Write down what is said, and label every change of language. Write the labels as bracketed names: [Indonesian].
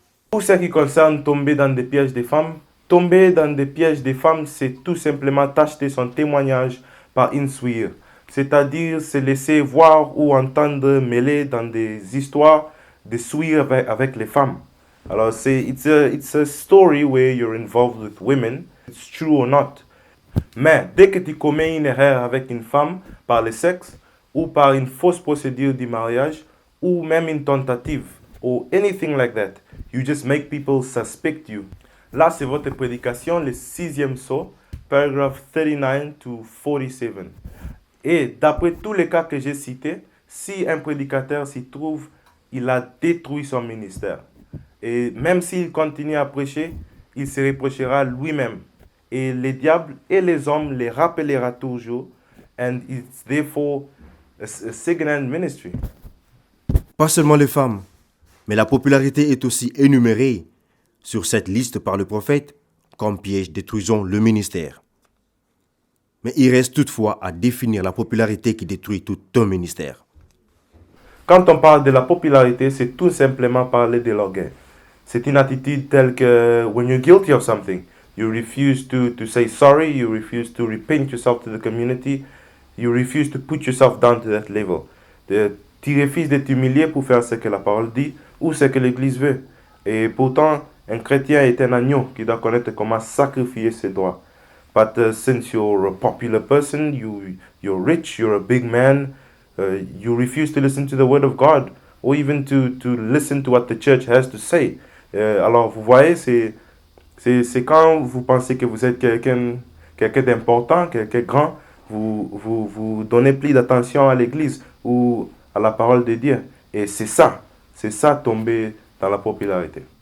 [French] Pour ce qui concerne tomber dans des pièges des femmes, tomber dans des pièges des femmes, c'est tout simplement t'acheter son témoignage par une souillure. C'est-à-dire se laisser voir ou entendre mêler dans des histoires de souillure avec les femmes. [English] Alors, it's a story where you're involved with women, it's true or not. [French] Mais dès que tu commets une erreur avec une femme par le sexe ou par une fausse procédure du mariage ou même une tentative [English] or anything like that, you just make people suspect you. [French] Là, c'est votre prédication, le 6e saut, paragraphe 39 to 47. Et d'après tous les cas que j'ai cités, si un prédicateur s'y trouve, il a détruit son ministère. Et même s'il continue à prêcher, il se reprochera lui-même. Et les diables et les hommes les rappellera toujours. [English] And it's therefore a second-hand ministry. [French] Pas seulement les femmes, mais la popularité est aussi énumérée sur cette liste par le prophète comme piège détruisant le ministère. Mais il reste toutefois à définir la popularité qui détruit tout un ministère. Quand on parle de la popularité, c'est tout simplement parler de l'orgueil. C'est une attitude telle que [English] when you're guilty of something, you refuse to say sorry, you refuse to repent yourself to the community, you refuse to put yourself down to that level. [French] Tu refuses de t'humilier pour faire ce que la parole dit ou ce que l'Église veut. Et pourtant, un chrétien est un agneau qui doit connaître comment sacrifier ses droits. [English] But since you're a popular person, you're rich, you're a big man, you refuse to listen to the word of God or even to listen to what the church has to say. [French] Alors, vous voyez, c'est quand vous pensez que vous êtes quelqu'un d'important, quelqu'un de grand, vous donnez plus d'attention à l'Église ou à la parole de Dieu. Et c'est ça tomber dans la popularité.